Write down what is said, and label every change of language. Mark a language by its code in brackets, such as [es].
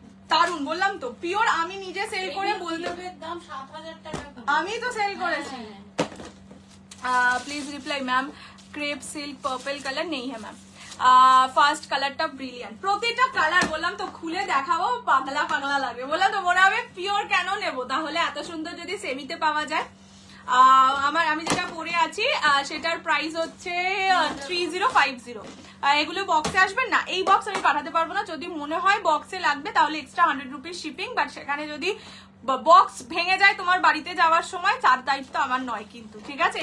[bn] দারুন বললাম তো, পিওর আমি নিজে সেল করে বলতে, দাম 7000 টাকা, আমি তো সেল করেছি। [hi] Please reply ma'am, crepe silk purple colour नहीं है मैम। [bn] ফার্স্ট কালারটা ব্রিলিয়ান্ট, প্রতিটা কালার বললাম তো খুলে দেখাবো, পাগলা পাগলা লাগবে, বললাম তো মনে হবে পিওর কেন নেব, তাহলে এত সুন্দর যদি সেমিতে পাওয়া যায়। আমি যেটা পরে আছি সেটার প্রাইস হচ্ছে 3050। এগুলো বক্সে আসবেন না, এই বক্স আমি পাঠাতে পারবো না, যদি মনে হয় বক্সে লাগবে তাহলে এক্সট্রা 100 রুপিস শিপিং, বাট সেখানে যদি বক্স ভেঙে যায় তোমার বাড়িতে যাওয়ার সময়, তার দায়িত্ব আমার নয় কিন্তু, ঠিক আছে?